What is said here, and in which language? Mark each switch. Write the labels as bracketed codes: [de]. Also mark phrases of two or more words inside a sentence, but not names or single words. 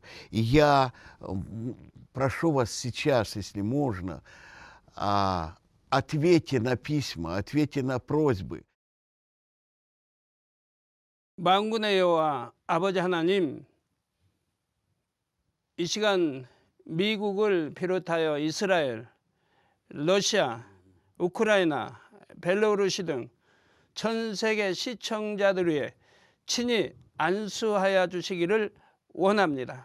[ru] И я прошу вас сейчас, если можно, ответьте на письма, ответьте на просьбы. [ko] 만군의 여호와 아버지 하나님, 이 시간 미국을 비롯하여 이스라엘, 러시아, 우크라이나, 벨로루시 등 전 세계 시청자들 위해 친히 안수하여 주시기를 원합니다.